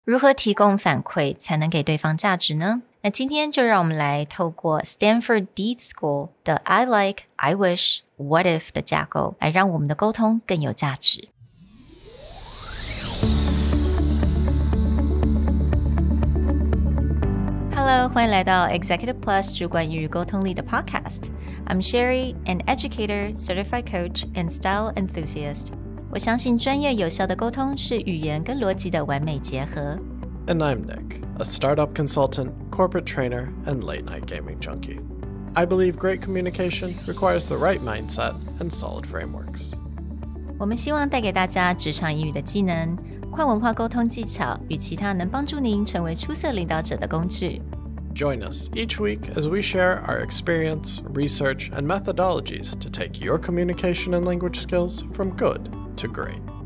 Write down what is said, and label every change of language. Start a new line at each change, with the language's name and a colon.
Chinese: 如何提供反馈才能给对方价值呢？那今天就让我们来透过 Stanford Deed School 的
English: I like, I wish, what if
Chinese: 的架构，来让我们的沟通更有价值。 Hello， 欢迎来到 Executive Plus 主管与沟通力的 Podcast。
English: I'm Sherry, an educator, certified coach, and style enthusiast.
Chinese: 我相信专业有效的沟通是语言跟逻辑的完美结合。
English: And I'm Nick, a startup consultant, corporate trainer, and late-night gaming junkie. I believe great communication requires the right mindset and solid frameworks.
Chinese: 我们希望带给大家职场英语的技能、跨文化沟通技巧与其他能帮助您成为出色领导者的工具。
English: Join us each week as we share our experience, research, and methodologies to take your communication and language skills from good to great.